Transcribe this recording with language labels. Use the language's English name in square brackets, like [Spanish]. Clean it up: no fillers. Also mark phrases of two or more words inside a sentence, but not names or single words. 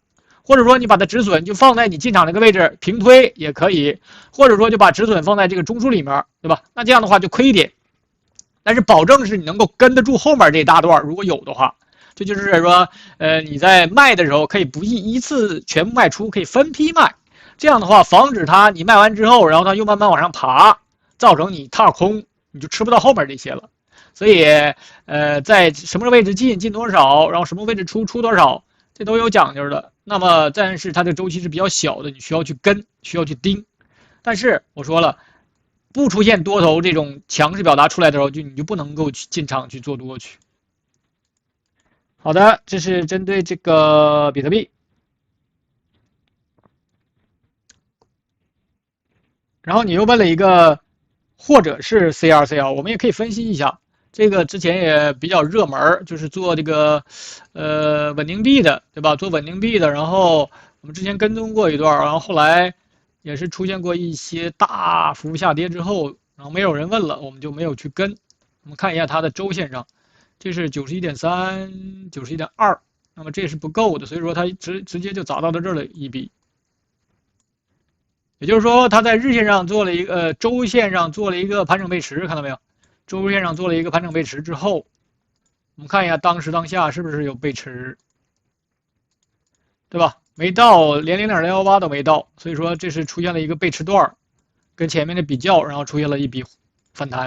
[Chinese] 或者說你把它止損就放在你進場這個位置平推也可以，或者說就把止損放在這個中枢裡面，對吧？那這樣的話就虧一點，但是保證是你能夠跟得住後面這一大段，如果有的話，這就是說，你在賣的時候可以不一次全部賣出，可以分批賣，這樣的話防止它你賣完之後，然後它又慢慢往上爬，造成你踏空，你就吃不到後面這些了。所以，在什麼位置進多少，然後什麼位置出多少。這都有講究的，那麼但是它的周期是比較小的，你需要去跟，需要去盯。但是我說了，不出現多頭這種強勢表達出來的時候，你就不能夠去進場去做多去。好的，這是針對這個比特幣。然後你又問了一個，或者是 CRCL， 我們也可以分析一下。這個之前也比較熱門，就是做這個穩定幣的，對吧？做穩定幣的，然後我們之前跟蹤過一段，然後後來也是出現過一些大幅下跌之後，然後沒有人問了，我們就沒有去跟。我們看一下它的周線上，這是91.3、91.2，那麼這是不夠的，所以說它直接就砸到了這兒了一筆。也就是說，它在日線上做了一個周線上做了一個盤整背馳，看到沒有？周線上做了一個盘整背馳之後，我们看一下當時當下是不是有背馳，對吧？沒到，連0.018都沒到，所以說這是出現了一個背馳段，跟前面的比較，然後出現了一筆反彈。